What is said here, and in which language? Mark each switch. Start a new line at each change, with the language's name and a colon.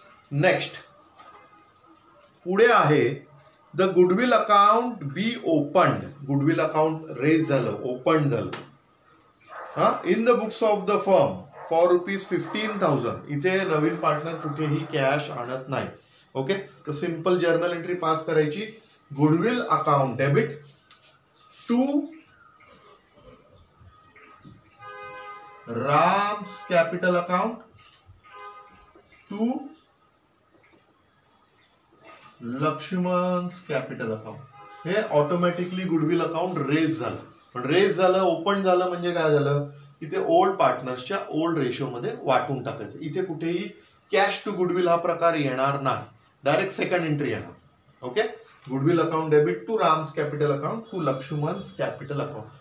English: next
Marathi: पुढे आहे
English: The goodwill account be opened. Goodwill account raise झालं, open झालं in the books of the firm for ₹15,000.
Marathi: इथे नवीन partner कुठेही कॅश आणत नाही. ओके, तर सिंपल जर्नल एंट्री पास करायची.
English: Goodwill account debit to Ram's capital account to Lakshman's capital account.
Marathi: हे automatically goodwill account raise झालं. पण रेज झालं, ओपन झालं म्हणजे काय झालं की ते ओल्ड पार्टनर्सच्या ओल्ड रेशोमध्ये वाटून टाकायचं. इथे कुठेही कॅश टू गुडविल हा प्रकार येणार नाही, डायरेक्ट सेकंड एंट्री येणार.
English: Okay, goodwill account debit to Ram's capital account to Lakshman's capital account.